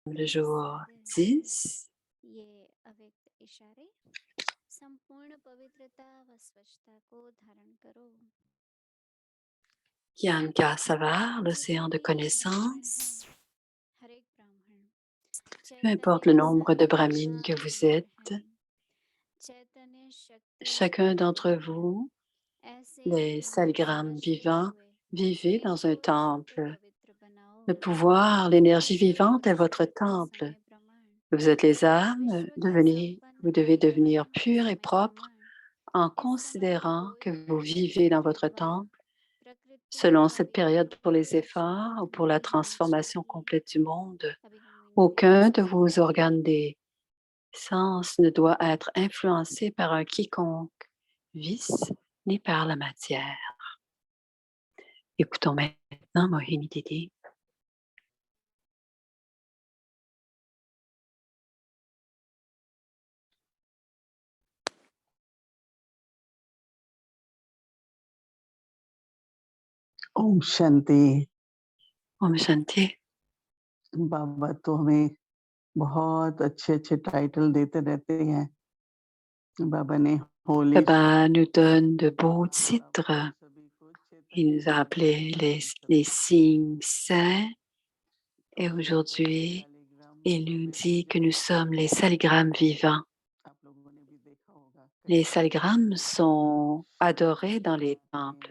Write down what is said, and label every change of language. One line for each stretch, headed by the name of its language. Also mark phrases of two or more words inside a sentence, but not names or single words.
French: le jour 10.
Hindi: ये अव्यक्त इशारे संपूर्ण पवित्रता व स्वच्छता को धारण करो। Yan Savar,
French: l'océan de
Hindi: जितने ब्राह्मण हैं,
French: connaissance.
Hindi: हर एक ब्राह्मण
French: Peu
Hindi: चैतन्य
French: importe le
Hindi: के
French: nombre de
Hindi: साकार
French: brahmines
Hindi: का
French: que vous
Hindi: रूप
French: êtes,
Hindi: है। चैतन्य शक्ति
French: chacun d'entre
Hindi: स्वरूप है।
French: vous,
Hindi: ऐसे
French: les
Hindi: ही
French: saligrammes
Hindi: समझते
French: vivants,
Hindi: हुए
French: vivez
Hindi: देश
French: dans un
Hindi: को शुद्ध
French: temple.
Hindi: पवित्र बनाओ।
French: Le pouvoir, l'énergie
Hindi: विश्व
French: vivante est votre
Hindi: ईश्वर के
French: temple.
Hindi: समय प्रमाण,
French: Vous êtes les âmes,
Hindi: विश्व के
French: vous
Hindi: संपन्न
French: devez devenir
Hindi: आत्मा
French: purs et
Hindi: समय
French: propres
Hindi: प्रमाण।
French: en
Hindi: इस समय
French: considérant que
Hindi: कोई
French: vous
Hindi: भी
French: vivez dans votre
Hindi: अथवा
French: temple
Hindi: प्रकृति
French: selon cette
Hindi: शारीरिक
French: période pour les efforts
Hindi: शरीर
French: ou pour la
Hindi: नहीं होना
French: transformation
Hindi: चाहिए।
French: complète du monde.
Hindi: अभी हम इन
French: Aucun de
Hindi: एक्सरसाइज
French: vos
Hindi: को
French: organes
Hindi: करेंगे।
French: des sens ne doit être influencé par un quiconque vice ni par la matière. Écoutons maintenant Mohini Didi.
Hindi: ओम शांति। ओम शांति. बाबा तो हमें बहुत अच्छे टाइटल देते रहते हैं। बाबा ने होली
French: Baba nous donne de beaux titres. Il nous a appelés les signes saints et aujourd'hui, il nous dit que nous sommes les saligrammes vivants. Les saligrammes sont adorés dans les temples.